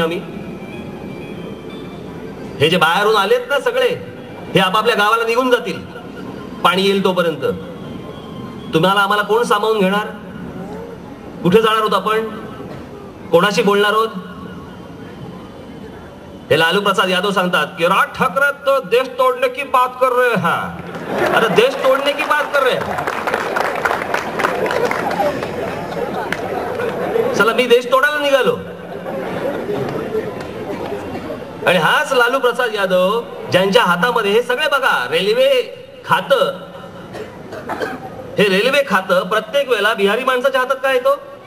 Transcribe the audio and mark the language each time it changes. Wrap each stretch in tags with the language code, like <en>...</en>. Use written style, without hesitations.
<mr>आम्ही हे जे बाहेरून आलेत ना सगळे, हे आपापल्या गावाला निघून जातील पाणी येईल तोपर्यंत. तुम्हाला आम्हाला कोण सामावून घेणार? कुठे जाणार आहोत आपण? कोणाशी बोलणार आहोत? हे लालू प्रसाद यादव सांगतात की राज ठाकरे</mr> <hi>तो देश तोड़ने की बात कर रहे हैं. अरे देश तोड़ने की बात कर रहे हैं.</hi> <mr>चला मी देश तोडायला निघालो. आणि हाच लालू प्रसाद यादव ज्यांच्या हातामध्ये हे सगळे बघा रेल्वे खातं, हे रेल्वे खातं प्रत्येक वेळेला बिहारी माणसाच्या हातात काय येतो.</mr>